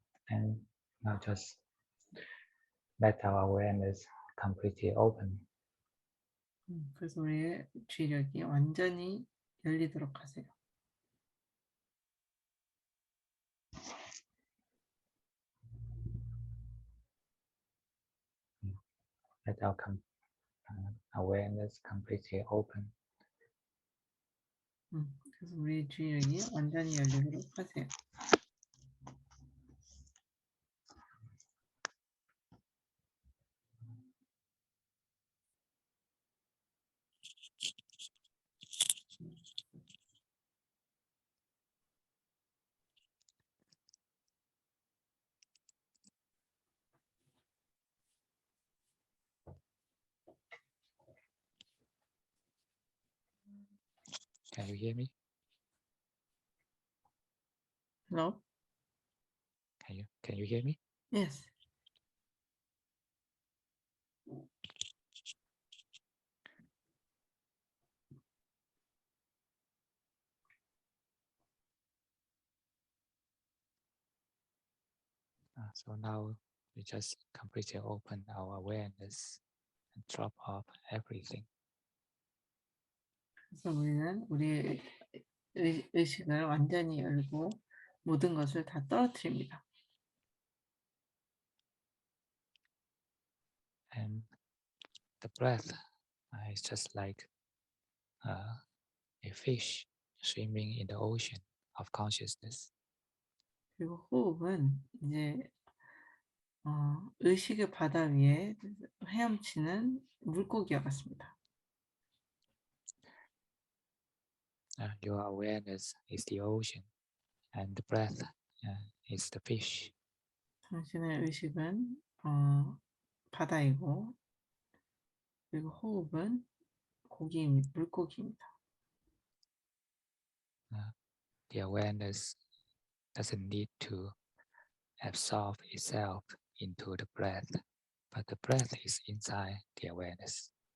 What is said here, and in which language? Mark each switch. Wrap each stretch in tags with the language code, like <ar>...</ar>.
<en>And now just let our awareness completely open.</en> <ko>그래서 우리의 주의력이 완전히 열리도록 하세요.</ko> <en>Let our awareness completely open.</en> <ko>그래서 우리의 주의력이 완전히 열리도록 하세요.</ko> <en>Can you hear me? Hello? Can you hear me? Yes. So now we just completely open our awareness and drop off everything.</en> <ko>그래서 우리는 우리의 의식을 완전히 열고 모든 것을 다 떨어뜨립니다.</ko> <en>And the breath is just like a fish swimming in the ocean of consciousness.</en> <ko>그리고 호흡은 이제 의식의 바다 위에 헤엄치는 물고기와 같습니다.</ko> <en>Your awareness is the ocean, and the breath is the fish.</en> <ko>당신의 의식은 바다이고 그리고 호흡은 물고기입니다.</ko> <en>The awareness doesn't need to absorb itself into the breath, but the breath is inside the awareness.</en>